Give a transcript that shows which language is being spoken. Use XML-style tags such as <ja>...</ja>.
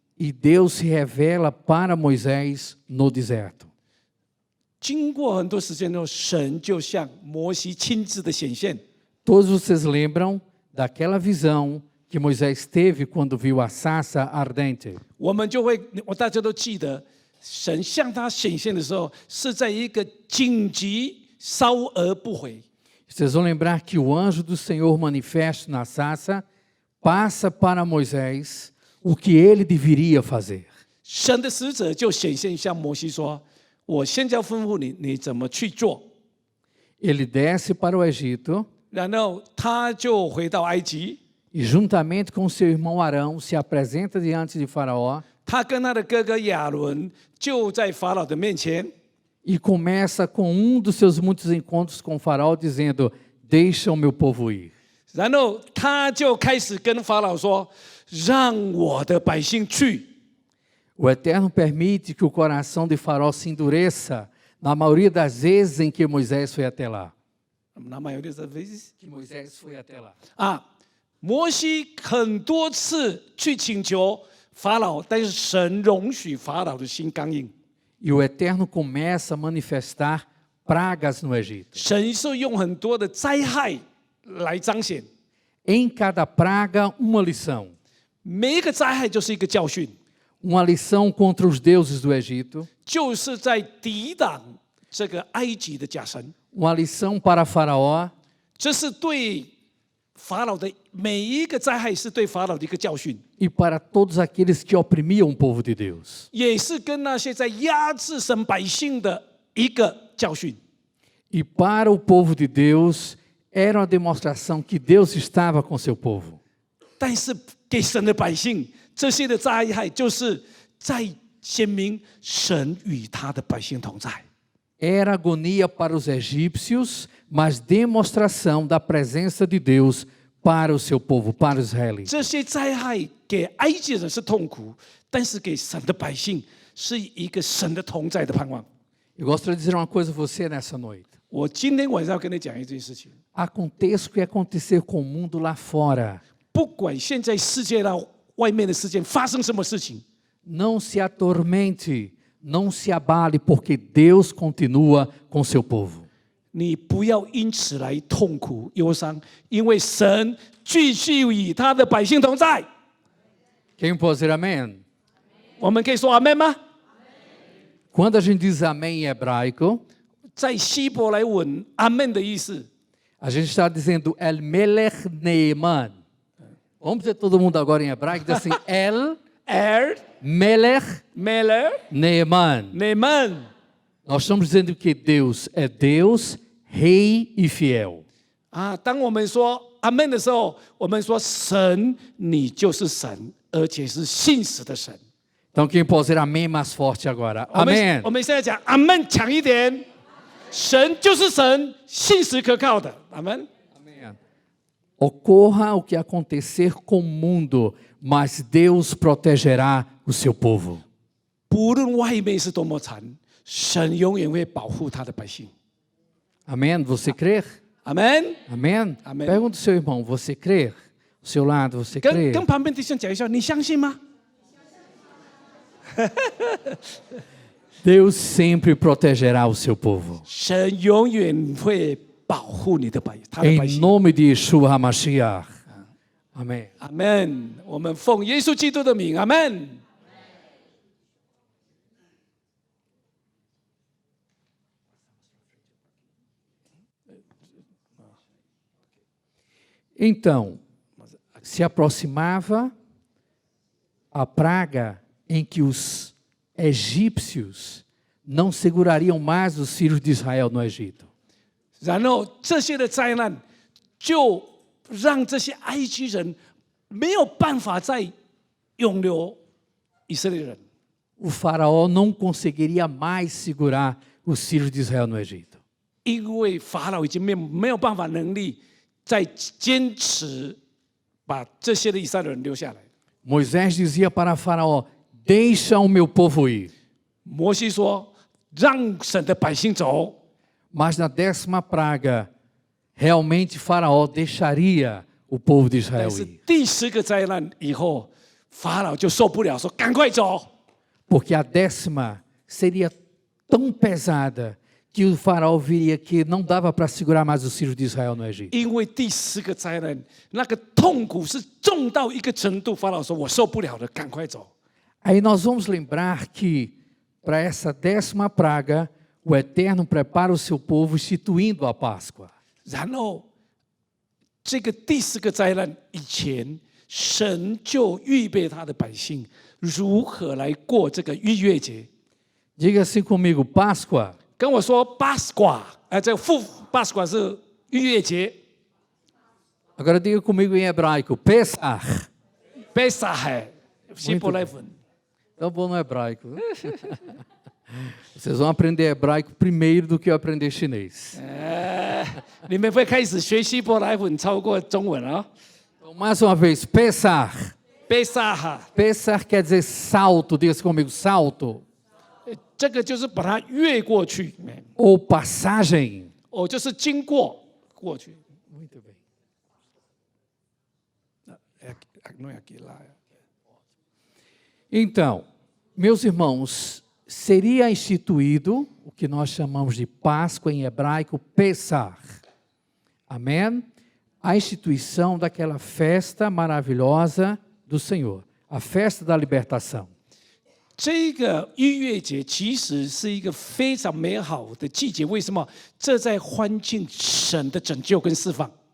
<pt>e Deus se revela para Moisés no deserto.</pt> <zh>经过很多时间之后，神就向摩西亲自的显现。</zh> <pt>Todos vocês lembram daquela visão que Moisés teve quando viu a sarça ardente?</pt> <zh>大家都记得，神向他显现的时候，是在一个紧急烧而不回。</zh> <pt>Vocês vão lembrar que o anjo do Senhor manifesto na sarça passa para Moisés o que ele deveria fazer.</pt> <zh>神的使者就显现向摩西说：“我现在要吩咐你，你怎么去做。”</zh> <pt>Ele desce para o Egito</pt> <zh>然后他就回到埃及，</zh> <pt>e juntamente com seu irmão Arão se apresenta diante de Faraó.</pt> <zh>他跟他的哥哥亚伦就在法老的面前。</zh> <pt>E começa com um dos seus muitos encontros com o faraó, dizendo: deixa o meu povo ir.</pt> <zh>然后他就开始跟法老说：“让我的百姓去。”</zh> <pt>O Eterno permite que o coração de Faraó se endureça na maioria das vezes em que Moisés foi até lá. Na maioria das vezes. Que Moisés foi até lá.</pt> <zh>摩西很多次去请求法老，但是神容许法老的心刚硬。</zh> <pt>E o Eterno começa a manifestar pragas no Egito.</pt> <zh>神是用很多的灾害来彰显，</zh> <pt>Em cada praga, uma lição.</pt> <zh>每一个灾害就是一个教训，</zh> <pt>Uma lição contra os deuses do Egito.</pt> <zh>就是在抵挡这个埃及的假神。</zh> <pt>Uma lição para Faraó.</pt> <zh>这是对法老的每一个灾害，是对法老的一个教训，</zh> <pt>E para todos aqueles que oprimiam o povo de Deus.</pt> <zh>也是跟那些在压制神百姓的一个教训。</zh> <pt>E para o povo de Deus, era uma demonstração que Deus estava com seu povo.</pt> <zh>但是给神的百姓，这些的灾害就是在显明神与他的百姓同在。</zh> <pt>Era agonia para os egípcios, mas demonstração da presença de Deus para o seu povo, para os israelitas.</pt> <zh>这些灾害给埃及人是痛苦，但是给神的百姓是一个神的同在的盼望。</zh> <pt>Eu gostaria de dizer uma coisa a você nessa noite.</pt> <zh>我今天晚上要跟你讲一件事情，</zh> <pt>Aconteça o que acontecer com o mundo lá fora.</pt> <zh>不管现在世界外面的事件发生什么事情，</zh> <pt>Não se atormente, não se abale, porque Deus continua com seu povo.</pt> <zh>你不要因此来痛苦忧伤，因为神继续与他的百姓同在。</zh> <pt>Quem pode dizer amém?</pt> <zh>我们可以说阿门吗？</zh> <pt>Quando a gente diz amém em hebraico,</pt> <zh>在希伯来文，阿门的意思</zh> <pt>a gente está dizendo</pt> <he>El Melech Neeman.</he> <pt>Vamos dizer todo mundo agora em hebraico, diz assim,</pt> <he>El Melech Meler Neeman. Neman。</he> <pt>Nós estamos dizendo que Deus é Deus, Rei e fiel.</pt> <zh>当我们说阿门的时候，我们说神，你就是神，而且是信实的神。</zh> <pt>Então quem pode dizer amém mais forte agora? Amém.</pt> <zh>我们现在讲阿门强一点，神就是神，信实可靠的。阿门。</zh> <pt>Ocorra o que acontecer com o mundo, mas Deus protegerá o seu povo.</pt> <zh>不论外面是多么惨，神永远会保护他的百姓。</zh> <pt>Amém? Você crer?</pt> <zh>阿门。</zh> <pt>Amém? Amém. Pergunta ao seu irmão, você crer? Ao seu lado, você crê?</pt> <zh>跟旁边弟兄讲一下，你相信吗？</zh> <pt>Deus sempre protegerá o seu povo.</pt> <zh>神永远会保护你的他的百</zh> <pt>Em</pt> <zh>姓。</zh> <pt>nome de Yeshua HaMashiach. Amém.</pt> <zh>阿门。我们奉耶稣基督的名，阿门。</zh> <pt>Então, se aproximava a praga em que os egípcios não segurariam mais os filhos de Israel no Egito.</pt> <zh>然后这些的灾难，就让这些埃及人没有办法再永留以色列人。</zh> <pt>O faraó não conseguiria mais segurar os filhos de Israel no Egito.</pt> <zh>因为法老已经没有办法能力再坚持把这些的以色列人留下来。</zh> <pt>Moisés dizia para Faraó: deixa o meu povo ir.</pt> <zh>摩西说：“让神的百姓走。”</zh> <pt>Mas na 10ª praga, realmente Faraó deixaria o povo de</pt> <zh>但</zh> <pt>Israel</pt> <zh>是</zh> <pt>ir.</pt> <zh>第10个灾难以后，法老就受不了，说：“赶快走！”</zh> <pt>Porque a 10ª seria tão pesada que o faraó viria que não dava para segurar mais os filhos de Israel no Egito.</pt> <zh>因为第10个灾难那个痛苦是重到一个程度，法老说：“我受不了了，赶快走。”</zh> <pt>Aí nós vamos lembrar que para essa 10ª praga, o Eterno prepara o seu povo instituindo a Páscoa.</pt> <zh>然后这个第10个灾难以前，神就预备他的百姓如何来过这个逾越节。</zh> <pt>Diga assim comigo, Páscoa.</pt> <zh>跟我说巴斯瓜，这个巴斯瓜是逾越节。</zh> <pt>Agora diga comigo em hebraico, Pesach.</pt> <zh>Pesach, 希伯来文。</zh> <pt>Tão bom no hebraico. Vocês vão aprender hebraico primeiro do que eu aprender chinês.</pt> <zh>你们会开始学希伯来文超过中文啊、</zh> <pt>Então, mais uma vez, Pesach.</pt> <zh>贝萨哈，</zh> <pt>Pesach quer dizer salto, diga comigo, salto.</pt> <zh>这个就是把它越过去，</zh> <pt>Ou passagem.</pt> <zh>哦，就是经过过去。</zh> <pt>Muito bem. Não é aqui lá. Então, meus irmãos, seria instituído o que nós chamamos de Páscoa em hebraico, Pesach. Amém? A instituição daquela festa maravilhosa do Senhor, a festa da libertação.</pt> <zh>这个逾越节其实是一个非常美好的季节，为什么？这在欢庆神的拯救跟释放。</zh>